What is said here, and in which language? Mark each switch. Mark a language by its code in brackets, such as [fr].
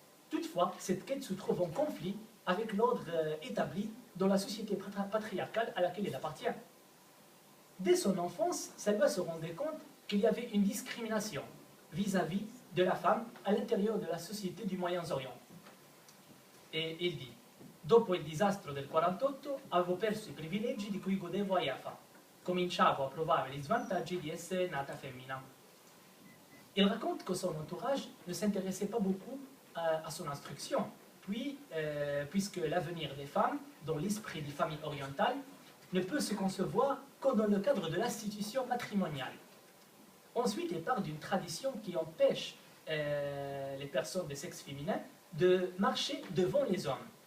[fr] Toutefois, cette quête se trouve en conflit avec l'ordre établi dans la société patriarcale à laquelle elle appartient. Dès son enfance, Salwa se rendait compte qu'il y avait une discrimination vis-à-vis de la femme à l'intérieur de la société du Moyen-Orient. E il dit: [it] Dopo il disastro del 48 avevo perso i privilegi di cui godevo a Jaffa. Cominciavo a provare gli svantaggi di essere nata femmina. [fr] Il raconte que son entourage ne s'intéressait pas beaucoup à son instruction, puisque l'avenir des femmes, dans l'esprit des familles orientales, ne peut se concevoir que dans le cadre de l'institution matrimoniale. Ensuite, il parle d'une tradition qui empêche les personnes de sexe féminin de marcher devant les hommes.